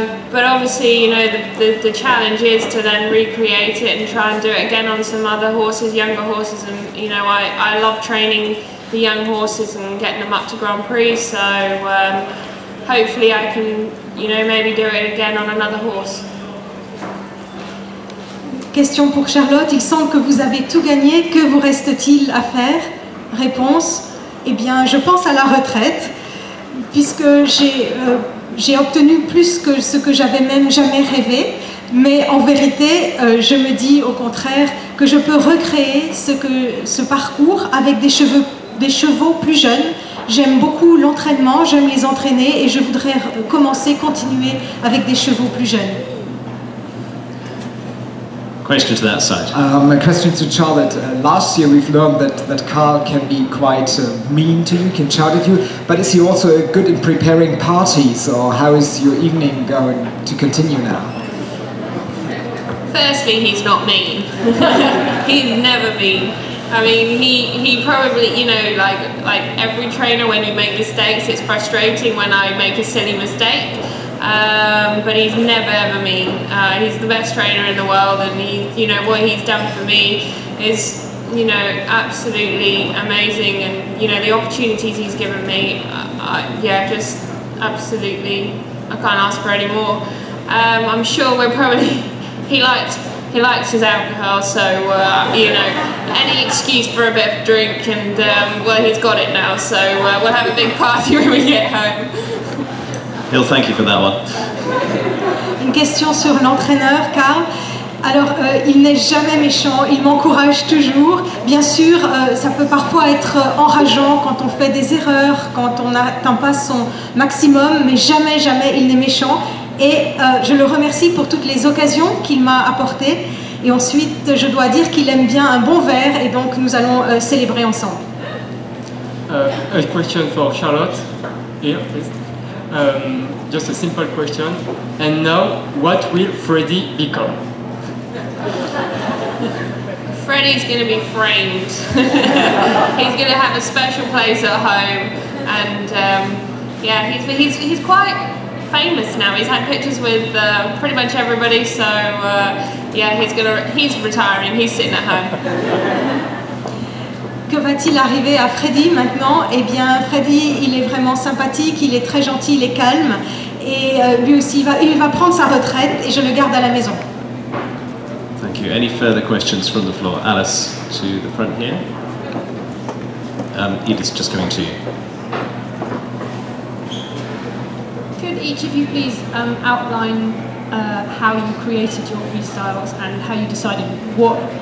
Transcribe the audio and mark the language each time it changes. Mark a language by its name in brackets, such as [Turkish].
[English] But obviously, you know, the challenge is to then recreate it and try and do it again on some other horses, younger horses, and, you know, I love training the young horses and getting them up to Grand Prix, so hopefully I can, you know, maybe do it again on another horse. [French] Question pour Charlotte, il semble que vous avez tout gagné, que vous reste-t-il à faire? Réponse, eh bien je pense à la retraite, puisque j'ai obtenu plus que ce que j'avais même jamais rêvé, mais en vérité je me dis au contraire que je peux recréer ce parcours avec des chevaux plus jeunes. J'aime beaucoup l'entraînement, j'aime les entraîner et je voudrais continuer avec des chevaux plus jeunes. [English] Question to that side. A question to Charlotte. Last year we've learned that Carl can be quite mean to you, can shout at you, but is he also good in preparing parties, or how is your evening going to continue now? Firstly, he's not mean. He's never mean. I mean, he probably, you know, like every trainer, when you make mistakes, it's frustrating when I make a silly mistake. But he's never ever mean. He's the best trainer in the world, and you know, what he's done for me is, you know, absolutely amazing. And you know, the opportunities he's given me, yeah, just absolutely, I can't ask for any more. I'm sure we're probably he likes his alcohol, so you know, any excuse for a bit of drink, and well, he's got it now, so we'll have a big party when we get home. He'll thank you for that one. [French] Une question sur l'entraîneur, Carl. Alors, il n'est jamais méchant, il m'encourage toujours. Bien sûr, ça peut parfois être enrageant quand on fait des erreurs, quand on n'atteint pas son maximum, mais jamais, jamais il n'est méchant. Et je le remercie pour toutes les occasions qu'il m'a apportées. Et ensuite, je dois dire qu'il aime bien un bon verre, et donc nous allons célébrer ensemble. [English] A question for Charlotte. Here, please. Just a simple question. And now, what will Freddie become? Freddie's going to be framed. He's going to have a special place at home, and yeah, he's quite famous now. He's had pictures with pretty much everybody. So yeah, he's retiring. He's sitting at home. [French] Que va-t-il arriver à Freddy maintenant? Eh bien, Freddy, il est vraiment sympathique, il est très gentil, il est calme. Et lui aussi, il va prendre sa retraite et je le garde à la maison. [English] Thank you. Any further questions from the floor? Alice, to the front here. Edith's just coming to you. Could each of you please outline how you created your freestyles and how you decided what...